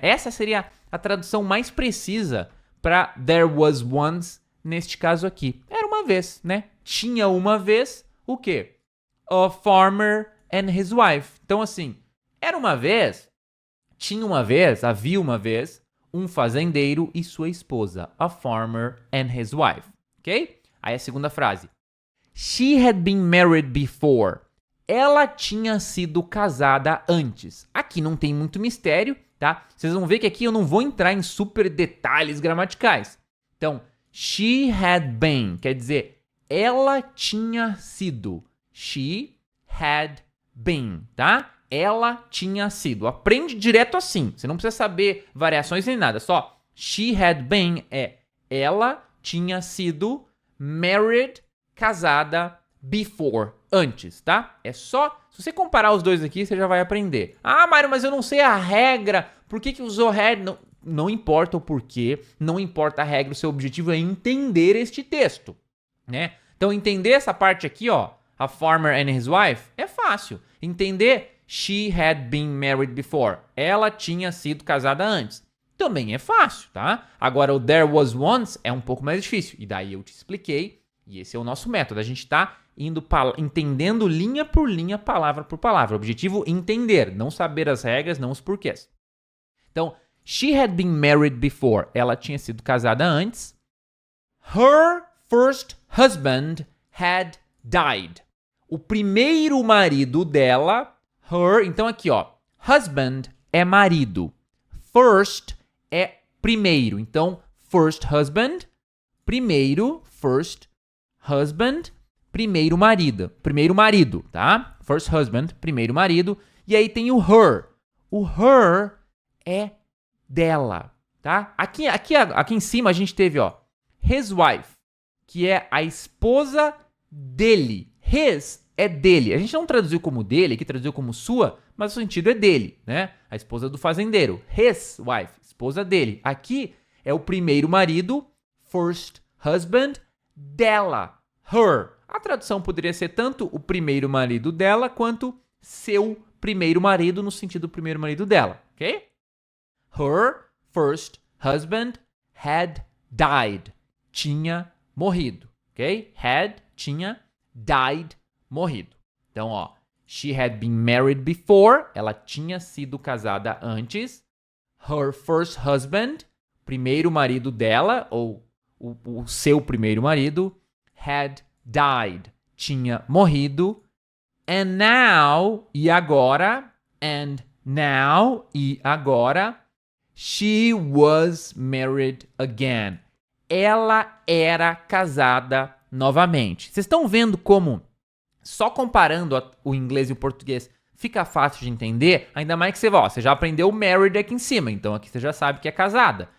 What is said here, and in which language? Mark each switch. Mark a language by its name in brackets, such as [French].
[Portuguese] Essa seria a tradução mais precisa para [English] there was once [Portuguese] neste caso aqui. Era uma vez, né? Tinha uma vez o quê? [English] A farmer and his wife. [Portuguese] Então assim, era uma vez, tinha uma vez, havia uma vez um fazendeiro e sua esposa, [English] a farmer and his wife, [Portuguese] ok? Aí a segunda frase. [English] She had been married before. [Portuguese] Ela tinha sido casada antes. Aqui não tem muito mistério, tá? Vocês vão ver que aqui eu não vou entrar em super detalhes gramaticais. Então, [English] she had been, [Portuguese] quer dizer, ela tinha sido. [English] She had been, [Portuguese] tá? Ela tinha sido. Aprende direto assim. Você não precisa saber variações nem nada. Só [English] she had been [Portuguese] é ela tinha sido married, casada, before, antes, tá? É só, se você comparar os dois aqui, você já vai aprender. Ah, Mário, mas eu não sei a regra. Por que usou had? Não importa o porquê, não importa a regra. O seu objetivo é entender este texto, né? Então, entender essa parte aqui, ó, [English] a farmer and his wife, [Portuguese] é fácil. [English] Entender she had been married before. [Portuguese] Ela tinha sido casada antes. Também é fácil, tá? Agora, o [English] there was once [Portuguese] é um pouco mais difícil. E daí eu te expliquei. E esse é o nosso método. A gente tá entendendo linha por linha, palavra por palavra. O objetivo é entender, não saber as regras, não os porquês. [English] Então, she had been married before. [Portuguese] Ela tinha sido casada antes. [English] Her first husband had died. [Portuguese] O primeiro marido dela, her, então aqui ó, husband é marido. First é primeiro. Então, first husband, primeiro, first husband, primeiro marido, tá? First husband, primeiro marido. E aí tem o her. O her é dela, tá? Aqui em cima a gente teve, ó, his wife, que é a esposa dele. His é dele. A gente não traduziu como dele, aqui traduziu como sua, mas o sentido é dele, né? A esposa do fazendeiro. His wife, esposa dele. Aqui é o primeiro marido, first husband, dela, her. A tradução poderia ser tanto o primeiro marido dela, quanto seu primeiro marido, no sentido primeiro marido dela, ok? [English] Her first husband had died. [Portuguese] Tinha morrido, ok? Had, tinha, died, morrido. [English] Então, ó, she had been married before. [Portuguese] Ela tinha sido casada antes. [English] Her first husband, [Portuguese] primeiro marido dela, ou o seu primeiro marido, [English] had died, [Portuguese] tinha morrido. [English] And now, [Portuguese] e agora, [English] and now, e agora, she was married again. [Portuguese] Ela era casada novamente. Vocês estão vendo como, só comparando o inglês e o português, fica fácil de entender? Ainda mais que você já aprendeu married aqui em cima, então aqui você já sabe que é casada.